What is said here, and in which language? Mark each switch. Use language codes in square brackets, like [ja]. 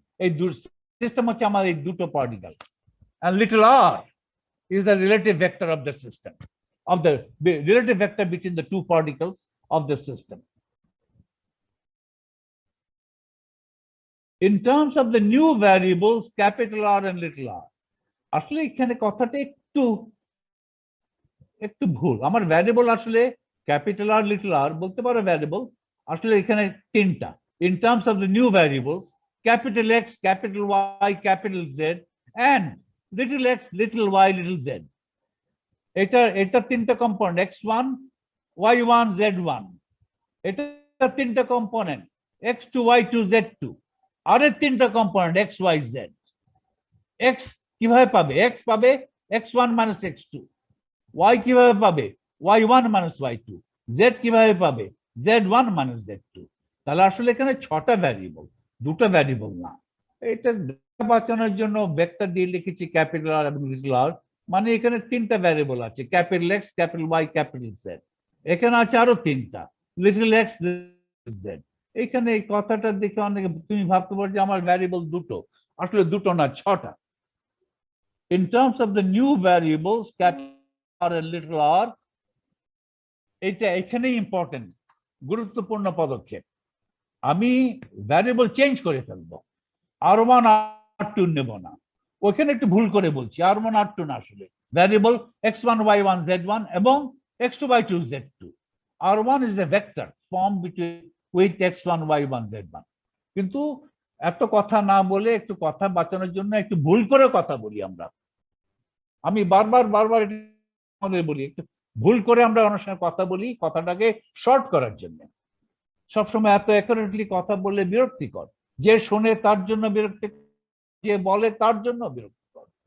[bn] এই সিস্টেম হচ্ছে আমাদের এই দুটো particle, [en] and little r is the relative vector of the system, of the relative vector between the two particles of the system. In terms of the new variables capital R and little r, [bn] আসলে এখানে কথাটা একটু ভুল। আমার variable আসলে capital আর little আর বলতে পারো variable, আসলে এখানে তিনটা। In terms of the new variables capital x, capital Y, capital Z, and little x, little Y, little Z. এটা তিনটা কম্পোনেন্ট, x1, y1, z1। এটা তিনটা কম্পোনেন্ট, x2, y2, z2। আরের তিনটা component x, y, z। x কিভাবে পাবে? x পাবে x1 minus x2। y কিভাবে পাবে? y1 minus y2। z কিভাবে পাবে? z1 minus z2। তাহলে আসলে এখানে ছটা ভ্যারিয়েবল, দুটো ভ্যারিয়েবল না। এটা বাঁচানোর জন্য ভেক্টর দিয়ে লিখেছি ক্যাপিটাল আর এবং লিটল আর, মানে এখানে তিনটা ভ্যারিয়েবল আছে, capital x, capital Y, capital Z. এখানে আছে আরো তিনটা, লিটল এক্স, লিটল জেড। এখানে এই কথাটা দেখে অনেকে তুমি ভাবতে পারো যে আমার ভ্যারিয়েবল দুটো, আসলে দুটো না, ছটা। [en] In terms of the new variables capital R and little r, [bn] এটা এখানেই ইম্পর্টেন্ট, গুরুত্বপূর্ণ পদক্ষেপ। আমি ভ্যারিয়েবল চেঞ্জ করে ফেলবো, R1 R2 নেব না। ওখানে একটু ভুল করে বলছি, R1 R2 না, আসলে ভ্যারিয়েবল x1 y1 z1 এবং x2 y2 z2। [en] R1 is a vector formed with x1 y1 z1। [bn] কিন্তু এত কথা না বলে একটু কথা বাঁচানোর জন্য একটু ভুল করে কথা বলি আমরা। আমি বারবার আমাদের বলি, একটু ভুল করে আমরা অনেক সময় কথা বলি, কথাটাকে শর্ট করার জন্য। সবসময় এত অ্যাকুরেটলি কথা বললে বিরক্তিকর, যে শোনে তার জন্য বিরক্তি, যে বলে তার জন্য বিরক্তিকর।